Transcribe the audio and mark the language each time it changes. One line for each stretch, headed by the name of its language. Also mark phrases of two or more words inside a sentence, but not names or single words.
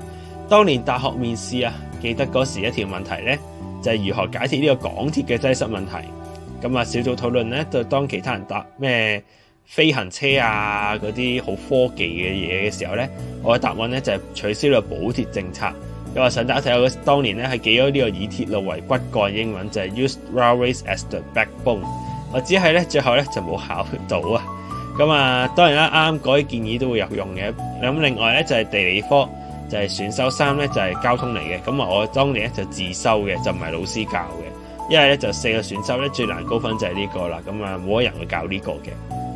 Cantonese: 當年大學面試啊，記得嗰時一條問題咧就係如何解決呢個港鐵嘅擠塞問題。咁啊小組討論咧，就當其他人答咩飛行車啊嗰啲好科技嘅嘢嘅時候咧，我嘅答案咧就係取消咗補貼政策。咁啊，想大家睇下當年咧係記咗呢個以鐵路為骨幹，英文就係
English: use railways as the backbone。
Cantonese: 我只係咧最後咧就冇考到啊。咁啊，當然啦，啱啱嗰啲建議都會有用嘅。咁另外咧就係地理科，就係選修3咧就係交通嚟嘅。咁啊，我當年咧就自修嘅，就唔係老師教嘅。因為咧就4個選修咧最難高分就係呢個啦。咁啊，冇乜人會教呢個嘅。